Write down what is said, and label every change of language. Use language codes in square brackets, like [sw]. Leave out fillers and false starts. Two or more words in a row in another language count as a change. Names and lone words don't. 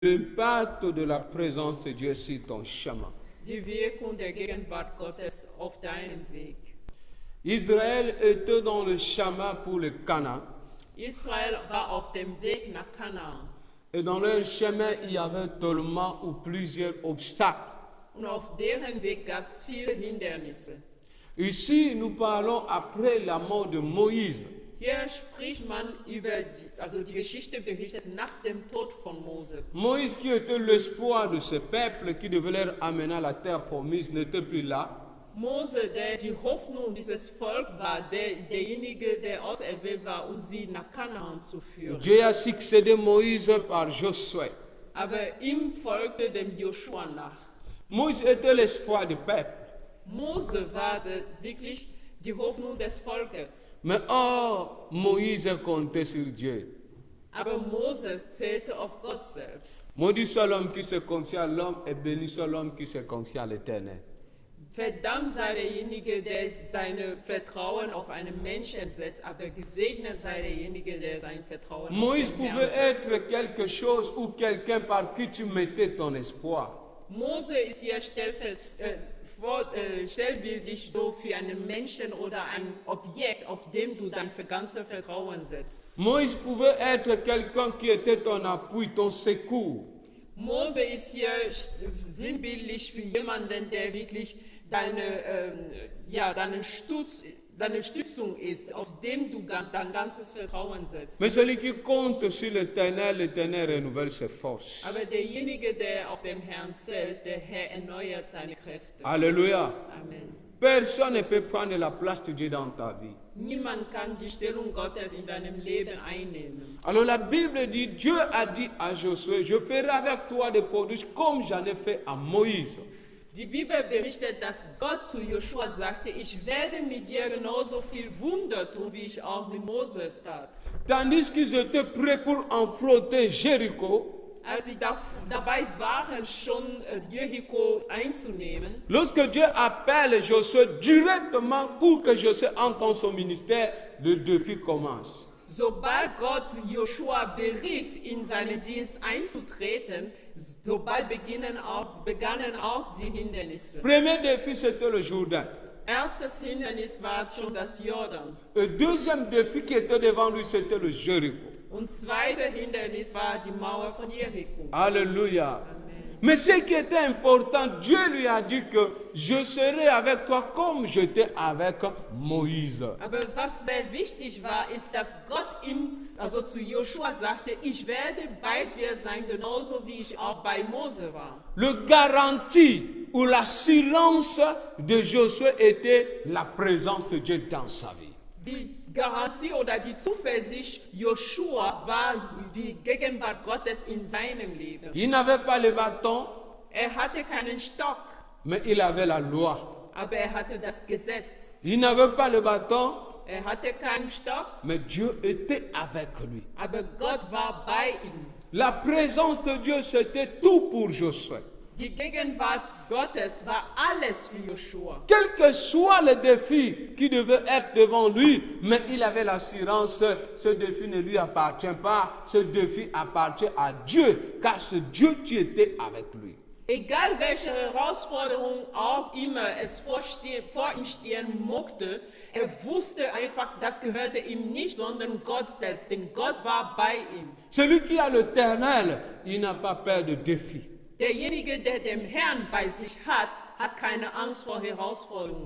[fr] L'impact de la présence de Dieu sur ton chemin. [de] Die Wirkung der Gegenwart Gottes auf deinem Weg. [fr] Israël était dans le chemin pour le Canaan. [de] Israel war auf dem Weg nach Kanaan. [fr] Et dans leur chemin, il y avait tellement ou plusieurs obstacles. [de] Und auf deren Weg gab es viele Hindernisse. [fr] Ici, nous parlons après la mort de Moïse. [de] Hier spricht man über die Geschichte berichtet nach dem Tod von Moses. [fr] Moïse, qui était l'espoir de ce peuple qui devait leur amener à la terre promise, n'était plus là. [de] Mose, der die Hoffnung dieses Volkes war, derjenige, der auserwählt war, um sie nach Kanaan zu führen. [fr] Dieu a succédé Moïse par Josué. [de] Aber ihm folgte dem Joshua nach. [fr] Moïse était l'espoir du peuple. [de] Mose war wirklich die Hoffnung des Volkes. [fr] Mais Moïse comptait sur Dieu. [de] Aber Moses zählte auf Gott selbst. [fr] Maudit soit l'homme qui se confie à l'homme et béni soit l'homme qui se confie à l'Éternel. [de] Verdammt sei derjenige, der sein Vertrauen auf einen Menschen setzt, aber gesegnet sei derjenige, der sein Vertrauen [fr] Moïse [de] auf den [fr] pouvait [de] Herrn setzt. [fr] être quelque chose ou quelqu'un par qui tu mettais ton espoir. [de] Mose ist hier stellbildlich so für einen Menschen oder ein Objekt, auf dem du dein ganzes Vertrauen setzt. [fr] Moïse pouvait être quelqu'un qui était ton appui, ton secours. [de] Mose ist hier sinnbildlich für jemanden, der wirklich deine Stützung ist, auf dem du dein ganzes Vertrauen setzt. [fr] Mais celui qui compte sur l'Éternel, l'Éternel renouvelle ses forces. [de] Aber derjenige, der auf dem Herrn zählt, der Herr erneuert seine Kräfte. [fr] Alléluia. [de] Amen. [fr] Personne ne peut prendre la place de Dieu dans ta vie. [de] Niemand kann die Stellung Gottes in deinem Leben einnehmen. [fr] Alors la Bible dit, Dieu a dit à Josué, je ferai avec toi des prodiges comme j'en ai fait à Moïse. [de] Die Bibel berichtet, dass Gott zu Joshua sagte, ich werde mit dir genauso viel Wunder tun, wie ich auch mit Moses tat. [fr] Tandis qu'ils étaient prêts pour affronter Jéricho, [de] Als sie dabei waren, schon Jericho einzunehmen, [fr] lorsque Dieu appelle Josué directement pour que Josué entre dans son ministère, le défi commence. [de] sobald Gott Joshua berief, in seinen Dienst einzutreten, sobald begannen auch die Hindernisse. [fr] Premier défi, c'était le Jourdain. [de] Erstes Hindernis war schon das Jordan. [fr] Le deuxième défi qui était devant lui, c'était le Jéricho. [de] Und zweites Hindernis war die Mauer von Jericho. [fr] Alléluia. [de] Amen. [fr] Mais ce qui était important, Dieu lui a dit que je serai avec toi comme j'étais avec Moïse. [de] Aber was sehr wichtig war, ist, dass Gott ihm, also zu Joshua sagte, ich werde bei dir sein, genauso wie ich auch bei Mose war. [fr] Le garantie ou l'assurance de Josué était la présence de Dieu dans sa vie. [de] Die Garantie oder die Zuversicht Joshua war die Gegenwart Gottes in seinem Leben. [fr] Il n'avait pas le bâton, [de] Hatte keinen Stock, [fr] mais il avait la loi. [de] aber hatte das Gesetz. [fr] Il n'avait pas le bâton, [de] Hatte keinen Stock, [fr] mais Dieu était avec lui. [de] aber Gott war bei ihm. [fr] La présence de Dieu, c'était tout pour Josué. [de] Die Gegenwart Gottes war alles für Joshua. [fr] Quel que soit le défi qui devait être devant lui, mais il avait l'assurance, ce défi ne lui appartient pas, ce défi appartient à Dieu, car c'est Dieu qui était avec lui. [de] Egal welche Herausforderung auch immer es vor ihm stehen mochte, wusste einfach, das gehörte ihm nicht, sondern Gott selbst, denn Gott war bei ihm. [fr] Celui qui a l'Éternel, il n'a pas peur de défi. [de] Derjenige, der den Herrn bei sich hat, hat keine Angst vor Herausforderungen.